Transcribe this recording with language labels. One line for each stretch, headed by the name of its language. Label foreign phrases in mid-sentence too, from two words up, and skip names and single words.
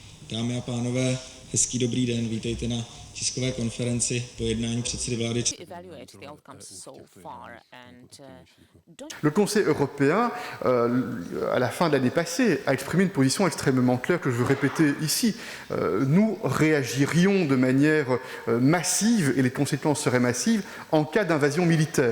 Czech: Dámy a pánové, hezký dobrý den, vítejte na tiskové konferenci po jednání předsedy vlády.
French: Le Conseil européen, à la fin de l'année passée, a exprimé une position extrêmement claire que je veux répéter ici. Nous réagirions de manière massive, et les conséquences seraient massives, en cas d'invasion militaire.